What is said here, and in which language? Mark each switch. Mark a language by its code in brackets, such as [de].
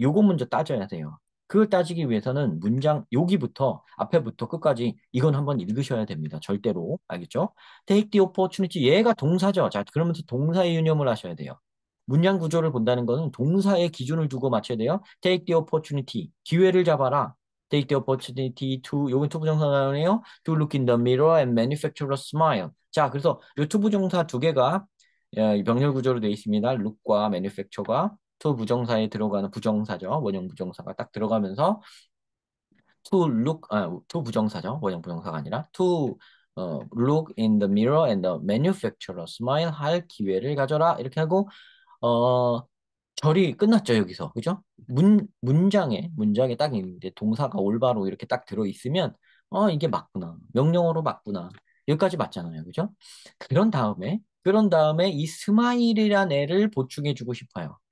[ko] 요거 먼저 따져야 돼요. 그걸 따지기 위해서는 문장 여기부터 앞에부터 끝까지 이건 한번 읽으셔야 됩니다. 절대로. 알겠죠? [en] Take the opportunity. [ko] 얘가 동사죠. 자, 그러면서 동사의 유념을 하셔야 돼요. 문장 구조를 본다는 거는 동사의 기준을 두고 맞춰야 돼요. [en] Take the opportunity. [ko] 기회를 잡아라. [en] Take the opportunity to, [ko] 요건 투부정사네요. [en] To look in the mirror and manufacture a smile. [ko] 자, 그래서 요 투부정사 두 개가 병렬 구조로 되어 있습니다. look과 manufacture가 to 부정사에 들어가는 부정사죠. 원형 부정사가 딱 들어가면서 to 부정사죠. 원형 부정사가 아니라 [en] to look in the mirror and the manufacture a smile [ko] 할 기회를 가져라. 이렇게 하고 어, 절이 끝났죠, 여기서. 그죠? 문장에 딱 있는데 동사가 올바로 이렇게 딱 들어있으면, 이게 맞구나. 명령어로 맞구나. 여기까지 맞잖아요. 그죠? 그런 다음에 이 스마일이란 애를 보충해주고 싶어요.